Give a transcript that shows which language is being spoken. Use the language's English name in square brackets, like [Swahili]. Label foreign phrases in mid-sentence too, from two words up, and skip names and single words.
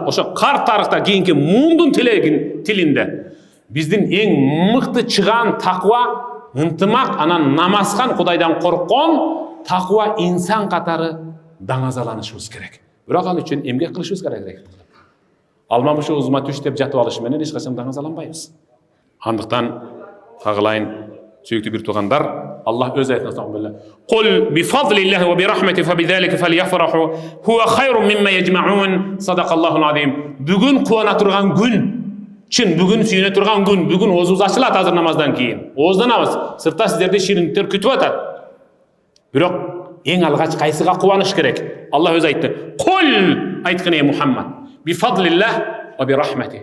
[Kyrgyz] Ошо кар тарыхта кийинки муундун тилинде биздин эң мыкты чыган таква, ынтымак, анан намазкан, Кудайдан корккон таква инсан катары даңазаланышыбыз керек. Бирок ал үчүн эмгек кылышыбыз керек. Алмамышы узума түш деп жатып алыш менен эч качан даңазаланбайбыз. Андыктан кагылайын, сүйүктүү бир туугандар, Аллах өз аятында айтты: [Arabic] "قل بفضل الله وبرحمته فبذلك فليفرحوا هو خير مما يجمعون." صدق الله العظيم. [Kyrgyz] Бүгүн кубана турган күн. Чын бүгүн сүйүнө турган күн. Бүгүн оозубуз ачылат азыр намаздан кийин. Оозданабыз. Сыртта сиздерди шириндиктер күтүп атат. Бирок эң алгач кайсыга кубаныш керек? Аллах өзү айтты: "Кул" айткын ey Мухаммад, [Arabic] "بفضل الله وبرحمته."